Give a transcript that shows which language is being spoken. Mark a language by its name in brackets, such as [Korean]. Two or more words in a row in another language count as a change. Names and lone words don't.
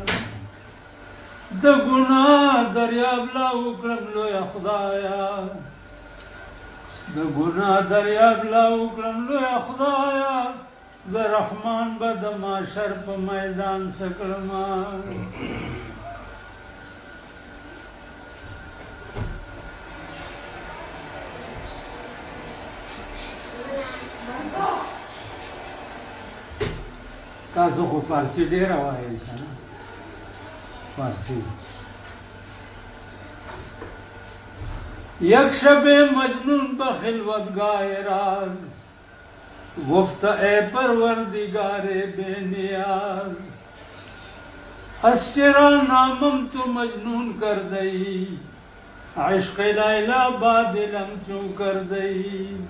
[Pashto] د ګناه دریاب لا وکړم لویه خدایه، د ګناه دریاب لا وکړم لویه خدایه، زه رحمان به د محشر په میدان څه کړمه. تاسو خو فارسی ډېره وایئ که نه؟ فارسی. [Persian] یک شب مجنون به خلوتگاه راز، گفت ای پروردگار بے نیاز، از چرا نامم تو مجنون کر دئی، عشق لیلا با دلم چون کر دئی.